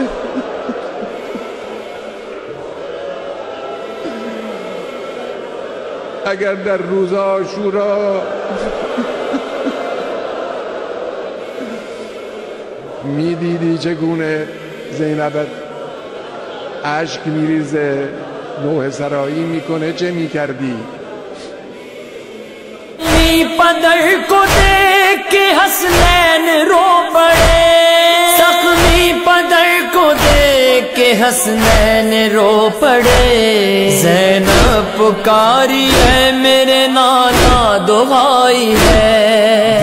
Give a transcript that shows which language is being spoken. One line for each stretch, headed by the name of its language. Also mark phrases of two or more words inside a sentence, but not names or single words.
Persian: اگر در روز عاشورا میدیدی چگونه زینبت اشک میریزه، نوحه سرایی میکنه، چه میکردی؟
Urdu: پدر کو دیکھ کے حسنین رو پڑے، زخمی پدر کو دیکھ کے حسنین رو پڑے، زینب پکاری ہے میرے نانا دعائی ہے،